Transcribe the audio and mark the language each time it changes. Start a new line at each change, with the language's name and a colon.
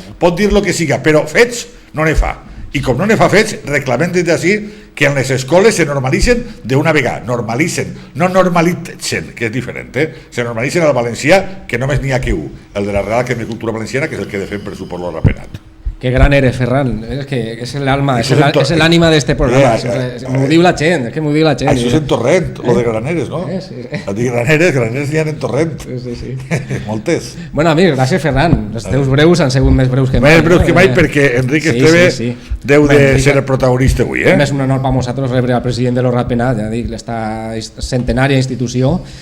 Catalan: Pot dir lo que siga, però fets no ne fa. I com no ne fa fets, reclamem des d'ací que en les escoles se normalitzen d'una vegada, normalitzen, no normalitzen, que és diferent, se normalitzen el valencià, que només n'hi ha que un, el de la Real Acadèmia de Cultura Valenciana, que és el que defèn per suport l'Honor Penat.
Spanish: Qué gran eres, Ferran. Es que es el alma, es el ánima de este programa.
Catalan: M'ho diu la gent, és que m'ho diu la gent. Això és en Torrent, lo de Graneres, no? A dir Graneres n'hi ha en Torrent. Sí. Moltes. Bueno, amics, gràcies, Ferran. Els teus breus han sigut més breus que mai. Més breus que mai perquè Enric Esteve deu de ser el protagonista avui. És un honor per nosaltres rebre al president de l'Honor Penat, ja dic, l'esta centenària institució.